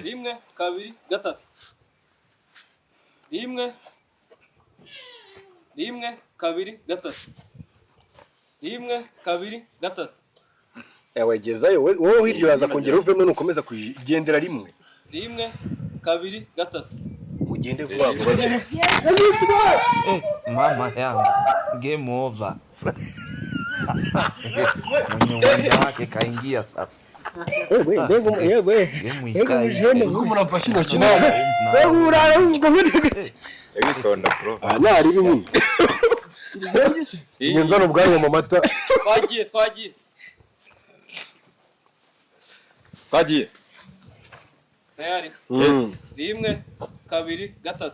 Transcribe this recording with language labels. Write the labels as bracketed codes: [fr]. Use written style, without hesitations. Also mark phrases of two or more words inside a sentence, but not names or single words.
[rw] imwe kabiri gatatu imwe kabiri gatatu imwe kabiri gatatu yawegezayo wowe hirya uraza kongera uvemo nukomeza kugendera rimwe imwe kabiri gatatu mugende vuba vuba [sw] Mama yangu, [en] game over. [sw] Mwenye uwanja wake kaingia sasa. [rw] umuntu amfashe intoki nawe Yagitonda bro. nari bimwe nzana ubwanyu mu mata twagiye tayari 1 2 3